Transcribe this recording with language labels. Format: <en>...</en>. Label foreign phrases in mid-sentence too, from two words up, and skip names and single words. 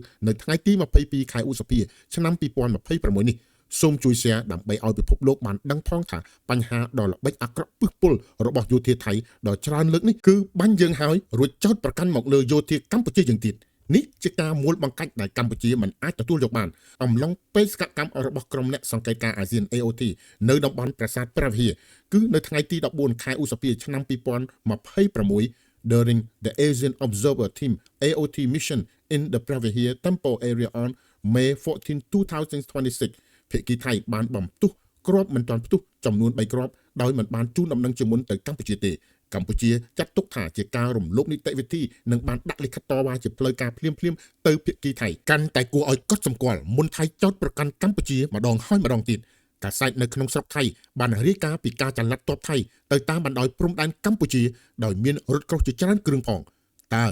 <km>នៅថ្ងៃទី22ខែឧសភាឆ្នាំ2026នេះសូមជួយ share ដើម្បីឲ្យពិភពលោកបានដឹងផងថាបញ្ហាដ៏ល្បិចអាក្រក់ពឹសពុលរបស់យោធាថៃដ៏ច្រើនលើកនេះគឺបាញ់យើងហើយរួចចោទប្រកាន់មកលើយោធាកម្ពុជាយើងទៀតនេះជាការមូលបង្កាច់ដែលកម្ពុជាមិនអាចទទួលយកបានអំឡុងពេលសកម្មរបស់ក្រុមអ្នកសង្កេតការណ៍អាស៊ាន AOT នៅតំបន់ប្រាសាទព្រះវិហារគឺនៅថ្ងៃទី14ខែឧសភាឆ្នាំ</km> <en>2026 during the Asian Observer Team AOT mission in the Pravihir Temple area on May 14, 2026</en> <km>ភាគីថៃបានបំផ្ទុះ គ្រាប់មិនទាន់ផ្ទុះចំនួន3គ្រាប់ដោយមិនបានជូនដំណឹងជាមុនទៅកម្ពុជាទេកម្ពុជាចាត់ទុកថាជាការរំលោភនីតិវិធីនិងបានដាក់លិខិតតវ៉ាជាផ្លូវការភ្លាមៗទៅភាគីថៃកាន់តែគួរឲ្យកត់សម្គាល់មុនថៃចោទប្រកាន់កម្ពុជាម្ដងហើយម្ដងទៀតកាសែតនៅក្នុងស្រុកថៃបានរាយការណ៍ពីការចល័តទ័ពថៃទៅតាមបណ្ដោយព្រំដែនកម្ពុជាដោយមានរថក្រោះជាច្រើនគ្រឿងផងតើ</km>